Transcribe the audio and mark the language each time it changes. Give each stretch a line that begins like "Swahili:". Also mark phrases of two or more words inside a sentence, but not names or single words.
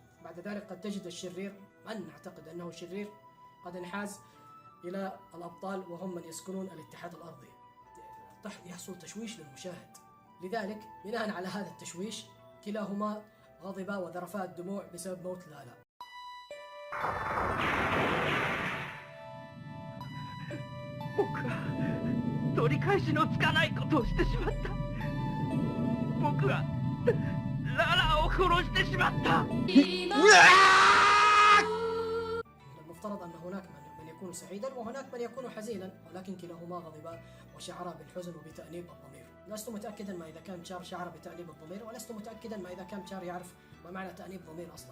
Arabic: بعد ذلك قد تجد الشرير من نعتقد أنه شرير قد انحاز إلى الأبطال، وهم من يسكنون الاتحاد الأرضي. يحصل تشويش للمشاهد. لذلك بناء على هذا التشويش كلاهما غضبا وذرفا الدموع بسبب موت لالا.
Japanese: 僕は取り返しのつかないことをしてしまった。僕はララを殺してしまった。
Arabic: المفترض أن هناك من يكون سعيدا وهناك من يكون حزينا، ولكن كلاهما غضبا وشعرا بالحزن وبتأنيب الضمير. لست متأكدا ما إذا كان تشار شعر بتأنيب الضمير، ولست متأكدا ما إذا كان تشار يعرف ما معنى تأنيب ضمير أصلا.